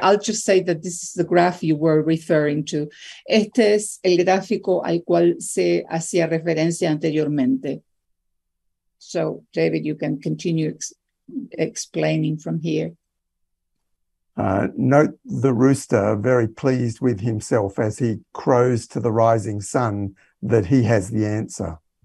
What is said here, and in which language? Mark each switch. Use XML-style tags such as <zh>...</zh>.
<en>I'll just say that this is the graph you were referring to.</en> <es>Este es el gráfico al cual se hacía referencia anteriormente.</es> <en>So, David, you can continue explaining from here. Note the rooster very pleased with himself as he crows to the rising sun that he has the answer.</en>